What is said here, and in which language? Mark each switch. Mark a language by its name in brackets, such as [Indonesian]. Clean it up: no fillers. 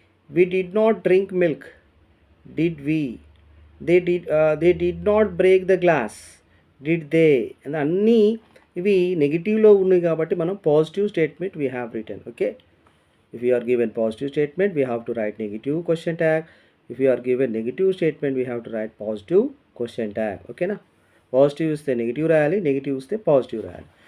[English] We did not drink milk, did we. They did not break the glass, did they [Telugu] అన్నీ ఇవి నెగిటివ్లో ఉన్నాయి కాబట్టి మనం positive statement [English] We have return. Okay, if you are given positive statement we have to write negative question tag, if you are given negative statement we have to write positive question tag. [Telugu] Okay na, positive ఇస్తే negative రాయాలి, negative ఇస్తే positive రాయాలి.